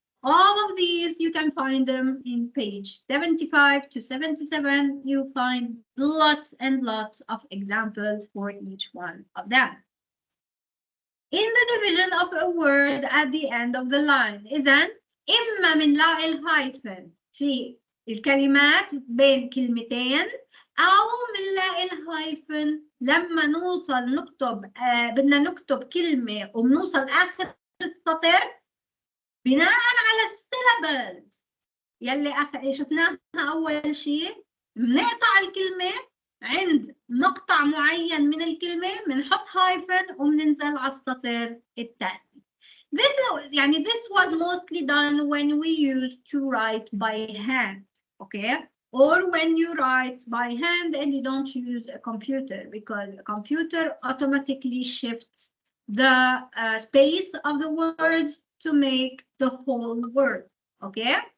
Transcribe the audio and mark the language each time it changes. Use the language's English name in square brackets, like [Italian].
[English] All of these, you can find them in page 75 to 77. You find lots and lots of examples for each one of them. In the division of a word at the end of the line, [Arabic] إذن إما منلاقي الهايفن في الكلمات بين كلمتين, أو منلاقي الهايفن لما نوصل نكتب بدنا نكتب كلمة وبنوصل آخر السطر بناء على السيلابلز يلي شفناها أول شيء. بنقطع الكلمة عند مقطع معين من الكلمة, بنحط هايفن وبننزل على السطر الثاني. [English] This was mostly done when we used to write by hand, okay? Or when you write by hand and you don't use a computer, because a computer automatically shifts the space of the words to make the whole word, okay?